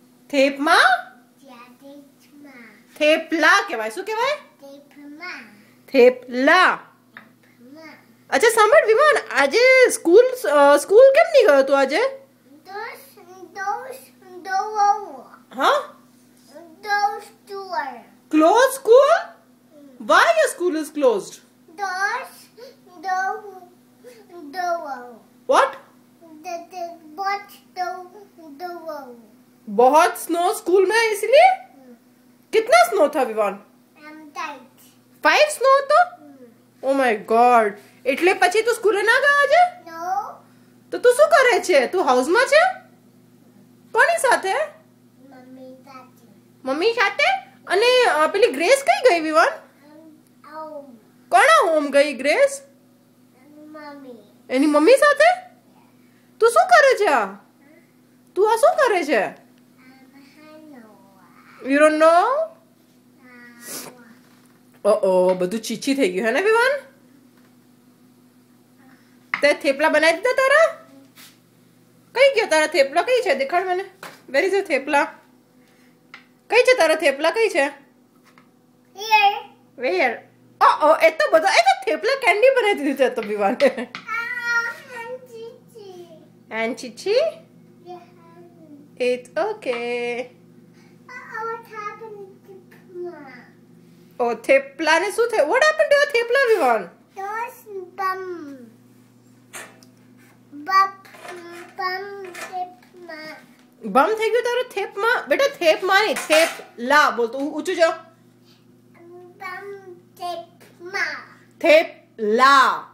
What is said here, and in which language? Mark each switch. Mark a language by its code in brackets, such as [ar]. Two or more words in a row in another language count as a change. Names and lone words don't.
[gu] થેપમાં થેપલા કહેવાય. શું કહેવાય? થેપલા. અચ્છા સાંભળ વિમાન, આજે સ્કૂલ કેમ નહીં ગયો તું આજે? હા, [en] closed school? Why your school is closed? What? [hi] बहुत स्नो स्कूल में है इसलिए? कितना स्नो था विवान? 5 स्नो હતો? [en] oh my god. [gu] એટલે પછી તું સ્કૂલે ના ગયો આજે? તો તું શું કરે છે? તું હાઉસમાં છે? કોની સાથે? મમ્મી સાથે. અને પેલી ગ્રેસ કઈ ગઈ વિવાન? કોના હોમ ગઈ ગ્રેસ? એની મમ્મી સાથે. તું શું કરે છે? તું આ શું કરે છે? [en] You don't know? [gu] બધું ચીચી થઈ ગયું હે ને વિવાન? તે થેપલા બનાવી દીધા તારા? કઈ ગયો તારા થેપલા? કઈ છે? દેખાડ મને. [en] where is [gu] થેપલા? કઈ છે તારા થેપલા? કઈ છે? વેર? એ તો બધા એ તો થેપલા કેન્ડી બનાવી દીધી તો વિવાન. [en] And Chichi? It's okay. Oh, [gu] થેપલા ને શું થયું? [en] What happened to your [gu] થેપલા વિવાન? બમ થઈ ગયું તારું થેપમાં? બેટા થેપમાં નહીં, થેપલા બોલતો. ઊંચું જો. થેપલા.